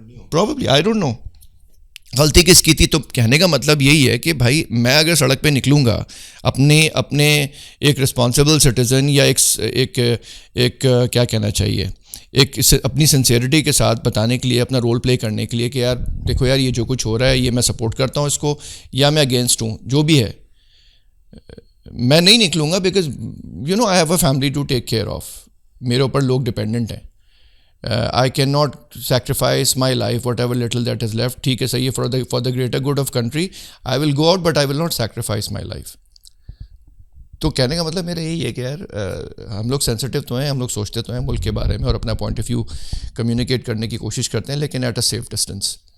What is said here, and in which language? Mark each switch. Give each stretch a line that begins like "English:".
English: probably I don't know
Urdu: غلطی کس کی تھی. تو کہنے کا مطلب یہی ہے کہ بھائی میں اگر سڑک پہ نکلوں گا اپنے ایک رسپانسبل سٹیزن یا ایک کیا کہنا چاہیے, ایک اپنی سنسیئرٹی کے ساتھ بتانے کے لیے, اپنا رول پلے کرنے کے لیے کہ یار دیکھو یار یہ جو کچھ ہو رہا ہے یہ میں سپورٹ کرتا ہوں اس کو یا میں اگینسٹ ہوں, جو بھی ہے, میں نہیں نکلوں گا
English: Because you know I have a family to take care of.
Urdu: میرے اوپر لوگ ڈپینڈنٹ ہیں.
English: I cannot sacrifice my life, whatever little that is left.
Urdu: ٹھیک ہے صحیح ہے,
English: for the greater good of country I will go out but I will not sacrifice my life.
Urdu: تو کہنے کا مطلب میرا یہی ہے کہ یار ہم لوگ سینسٹیو تو ہیں, ہم لوگ سوچتے تو ہیں ملک کے بارے میں اور اپنا پوائنٹ آف ویو کمیونیکیٹ کرنے کی کوشش کرتے ہیں, لیکن
English: At a safe distance.